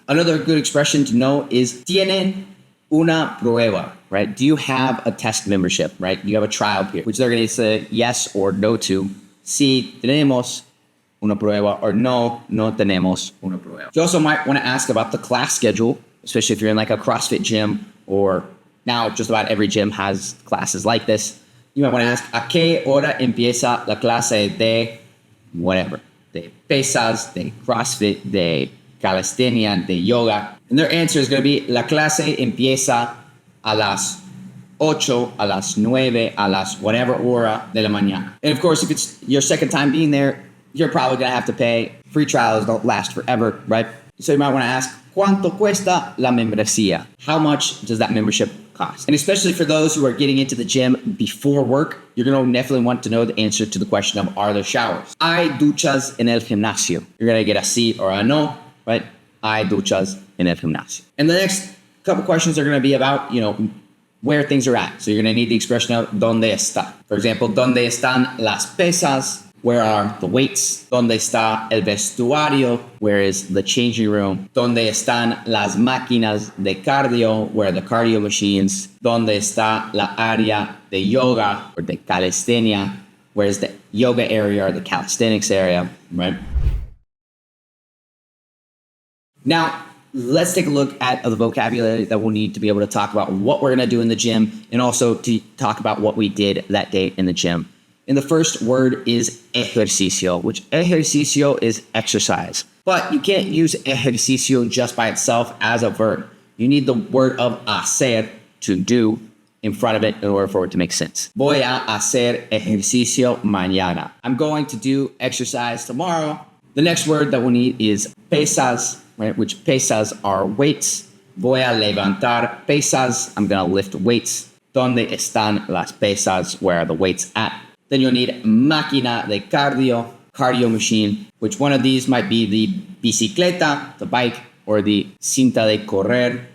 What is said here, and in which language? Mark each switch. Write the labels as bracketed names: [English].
[English] Another good expression to know is, [Spanish] ¿Tienen una prueba? [English] Right? Do you have a test membership? Right? Do you have a trial period? Which they're going to say yes or no to. [Spanish] Sí tenemos una prueba, or no tenemos una prueba. [English] You also might want to ask about the class schedule, especially if you're in like a CrossFit gym, or now just about every gym has classes like this. You might want to ask, [Spanish] ¿a qué hora empieza la clase de whatever? [English] De pesas, de CrossFit, de calistenia, de yoga. And their answer is going to be, [Spanish] la clase empieza a las 8, a las 9, a las whatever hora de la mañana. [English] And of course, if it's your second time being there, you're probably going to have to pay. Free trials don't last forever, right? So you might want to ask, [Spanish] ¿Cuánto cuesta la membresía? [English] How much does that membership cost? And especially for those who are getting into the gym before work, you're going to definitely want to know the answer to the question of, are there showers? [Spanish] ¿Hay duchas en el gimnasio? [English] You're going to get a sí or a no, right? [Spanish] ¿Hay duchas en el gimnasio? [English] And the next couple questions are going to be about, where things are at. So you're going to need the expression of [Spanish] ¿dónde está? [English] For example, [Spanish] ¿dónde están las pesas? [English] Where are the weights? [Spanish] ¿Dónde está el vestuario? [English] Where is the changing room? [Spanish] ¿Dónde están las máquinas de cardio? [English] Where are the cardio machines? [Spanish] ¿Dónde está la área de yoga or de calistenia? [English] Where is the yoga area or the calisthenics area, right? Now, let's take a look at the vocabulary that we'll need to be able to talk about what we're going to do in the gym and also to talk about what we did that day in the gym. And the first word is ejercicio, which ejercicio is exercise. But you can't use ejercicio just by itself as a verb. You need the word of hacer, to do, in front of it in order for it to make sense. [Spanish] Voy a hacer ejercicio mañana. [English] I'm going to do exercise tomorrow. The next word that we'll need is pesas, right? Which pesas are weights. [Spanish] Voy a levantar pesas. [English] I'm going to lift weights. [Spanish] ¿Dónde están las pesas? [English] Where are the weights at? Then you'll need máquina de cardio machine, which one of these might be the bicicleta, the bike, or the cinta de correr.